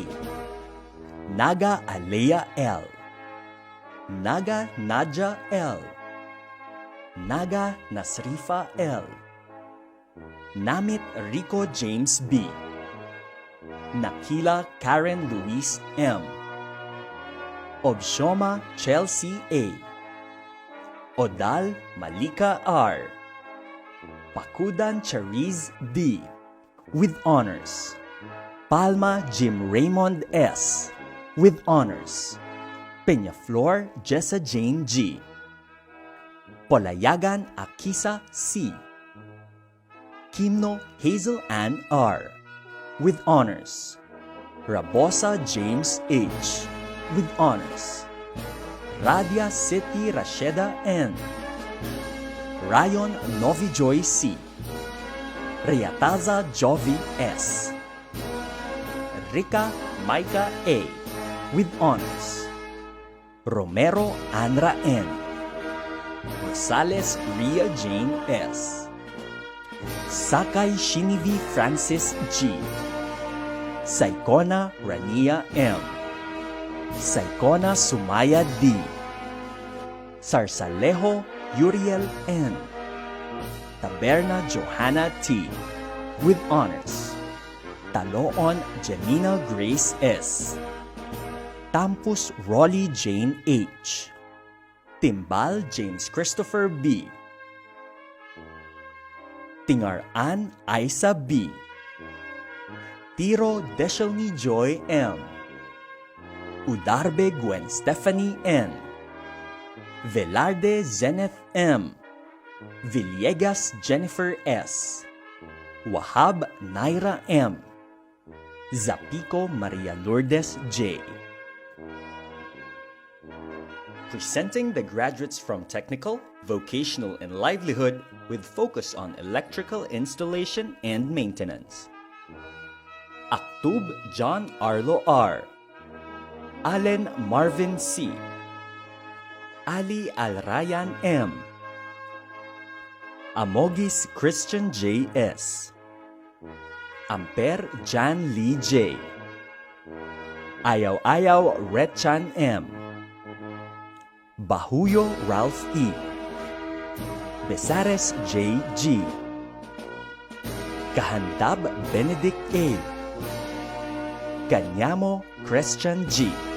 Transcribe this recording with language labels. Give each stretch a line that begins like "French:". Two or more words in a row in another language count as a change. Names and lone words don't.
English: Naga Alea L. Naga Naja L. Naga Nasrifa L. Namit Rico James B. Nakila Karen Luis M. Obshoma Chelsea A. Odal Malika R. Pakudan Chariz D. with honors. Palma Jim Raymond S. with honors. Peñaflor Jessa Jane G. Polayagan Akisa C. Kimno Hazel Ann R. with honors. Rabosa James H. with honors. Radia City Rasheda N. Rayon Novijoy C. Riataza Jovi S. Rica Maika A. with honors. Romero Anra N. Rosales Ria Jane S. Sakay Shinivi Francis G. Saikona Rania M. Saikona Sumaya D. Sarsalejo Uriel N. Taberna Johanna T. with honors. Taloon Janina Grace S. Tampus Rolly Jane H. Timbal James Christopher B. Tingaran Isa B. Tiro Deshelny Joy M. Udarbe Gwen Stephanie N. Velarde Zenith M. Villegas Jennifer S. Wahab Naira M. Zapico Maria Lourdes J. Presenting the graduates from Technical, Vocational, and Livelihood with focus on electrical installation and maintenance. Aktub John Arlo R. Allen Marvin C. Ali Alrayan M. Amogis Christian J. S. Amper Jan Lee J. Ayaw Ayaw Retchan M. Bahuyo Ralph E. Besares J. G. Kahandab Benedict A. Kanyamo Christian G.